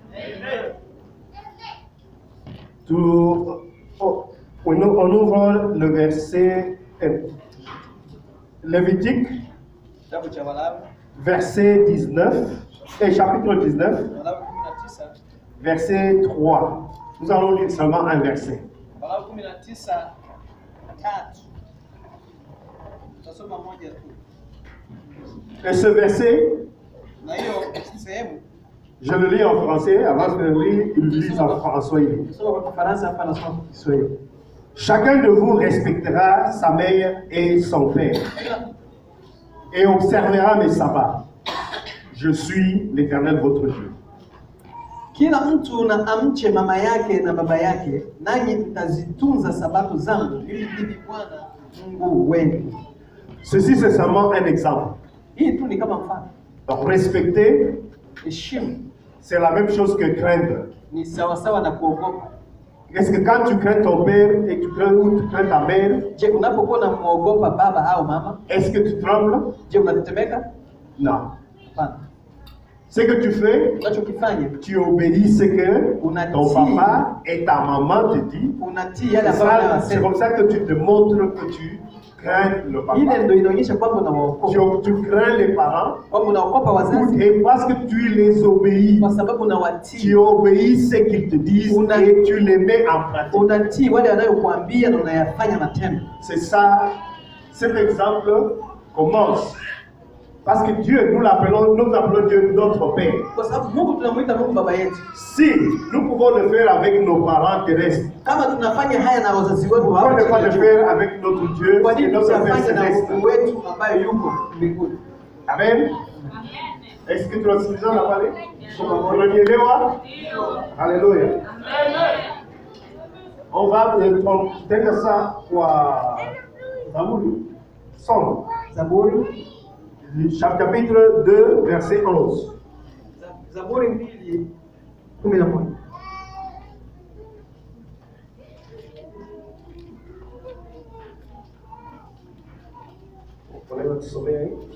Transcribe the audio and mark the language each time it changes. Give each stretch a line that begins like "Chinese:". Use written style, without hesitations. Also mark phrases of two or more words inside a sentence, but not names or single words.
French: On ouvre le verset Lévitique, verset 19. Et chapitre 19,
Swahili: Walawi 19
French: verset 3. Nous allons lire seulement un verset.
Swahili: Walawi 19:3. Tutasoma moja tu.
French: Et ce verset,
Swahili: Na hiyo sehemu
French: je le lis en français, avant que lui, il le lise en swahili.
Swahili: tusoma kwa Kifaransa hapa na soma kwa Kiswahili.
French: Chacun de vous respectera sa mère et son père, et observera mes sabbats. Je suis l'Éternel votre Dieu.
Swahili: Kila mtu na amche mama yake na baba yake, nanyi mtazitunza sabato zangu, ili mimi Bwana Mungu wenu.
French: Ceci, c'est seulement un exemple.
Swahili: Hii tu ni kama mfano.
French: Donc, respecter,
Swahili: Heshima
French: c'est la même chose que craindre.
Swahili: ni sawasawa na kuogopa.
French: Est-ce que quand tu crains ton père et tu crains ta mère,
Swahili: Je, unapokuwa unamwogopa baba au mama,
French: est-ce que tu trembles?
Swahili: je unatetemeka?
French: Non.
Swahili: Hapana.
French: Ce que tu fais,
Swahili: Unachokifanya
French: tu obéis ce que ton
Swahili: Unatii.
French: papa et ta maman te disent.
Swahili: unatii yale
French: C'est
Swahili: ambayo
French: ça- c'est
Swahili: anasema.
French: comme ça que tu te montres que tu crains le
Swahili: Ile
French: papa.
Swahili: ndio inaonyesha kwamba unawaogopa,
French: Tu crains les parents
Swahili: kwamba unaogopa wazazi
French: et parce que tu les obéis.
Swahili: kwa sababu
French: Tu
Swahili: unawatii,
French: obéis ce qu'ils te disent et tu les mets en pratique.
Swahili: unatii wale wanayokuambia na unayafanya matendo.
French: C'est ça, cet exemple commence. Parce que Dieu, nous appelons Dieu notre Père.
Swahili: Kwa sababu Mungu tunamuita Mungu baba yetu.
French: Si nous pouvons le faire avec nos parents terrestres,
Swahili: Kama tunafanya haya na wazazi wetu
French: pourquoi ne pas le
Swahili: hapa,
French: faire avec notre Dieu
Swahili: kwa
French: et
Swahili: nini
French: notre Père
Swahili: tusifanye na
French: céleste?
Swahili: Mungu wetu ambaye yuko mbinguni?
French: Amen. Est-ce que
Swahili: tunasikilizana pale? Unanielewa? Haleluya.
French: On va tenda ça
Swahili: kwa Zaburi.
French: Somme.
Swahili: Zaburi
French: Chapitre 2, verset 11.
Swahili: Zaburi 2:11.
French: Prenez votre sommeil.